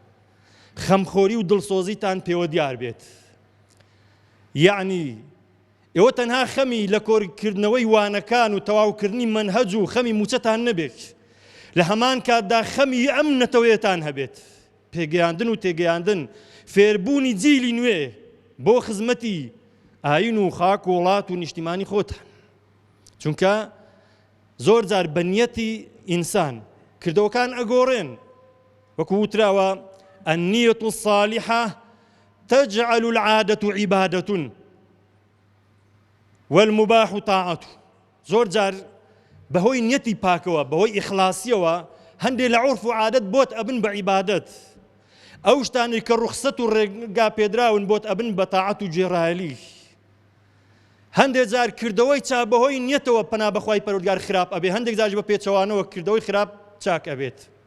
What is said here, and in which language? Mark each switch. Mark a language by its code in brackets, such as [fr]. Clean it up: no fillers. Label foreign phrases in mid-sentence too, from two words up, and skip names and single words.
[ckb] خەمخۆری و دڵسۆزیتان پێوە دیار بێت یعنی ئێوە تەنها خەمی لە کۆرکردنەوەی وانەکان و تەواوکردنی مەنهەج و خەمی موچەتان نەبێت، لە هەمان کاتدا خەمی ئەم نەتەوەیەتان هەبێت، پێگەیاندن و تێگەیاندن، فێربوونی جیلی نوێ بۆ خزمەتی ئاین و خاک و وڵات و نیشتیمانی خۆتان. چونکە زۆر جار بەنیەتی ئینسان کردەوەکان ئەگۆڕێن، وەکو وتراوە [ar] النیەة الصالحة تجعل العادة عبادة والمباح طاعة. [ckb] زۆر جار بەهۆی نیەتی پاکەوە، بەهۆی ئیخلاسیەوە هەندێک لە عورف و عادەت بۆت ئەبن بە عیبادەت، ئەو شتانی کە ڕوخسەت و ڕێگا پێدراون بۆت ئەبن بە تاعەت و جێڕایەلی. هەندێک جار کردەوەی چا بەهۆی نیەتەوە پەنا بەخوای پەروەردگار خراپ ئەبێ، هەندێک جاش بە پێچەوانەوە کردەوەی خراپ چاک ئەبێت.